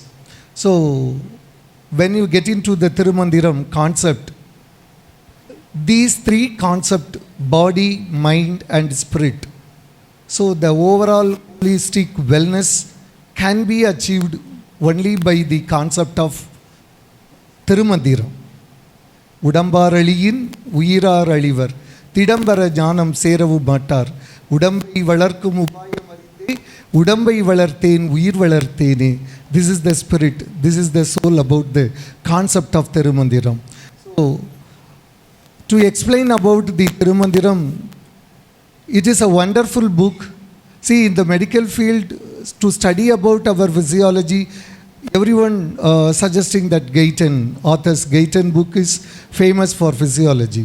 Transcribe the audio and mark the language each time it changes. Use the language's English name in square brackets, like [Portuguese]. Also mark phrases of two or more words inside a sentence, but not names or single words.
[English] So when you get into the Tirumandiram concept, these three concepts, body, mind and spirit. So the overall holistic wellness can be achieved only by the concept of Tirumandiram. [Tamil] உடம்பாரழியின் உயிரார் அழிவர், திடம்பட ஞானம் சேரவு மாட்டார், உடம்பை வளர்க்கும் உபாயம் உடம்பை வளர்த்தேன் உயிர் வளர்த்தேனே. [English] This is the spirit, this is the soul about the concept of Tirumandiram. So, to explain about the Tirumandiram, it is a wonderful book. See, in the medical field, to study about our physiology, everyone suggesting that Guyton, author's Guyton book is famous for physiology.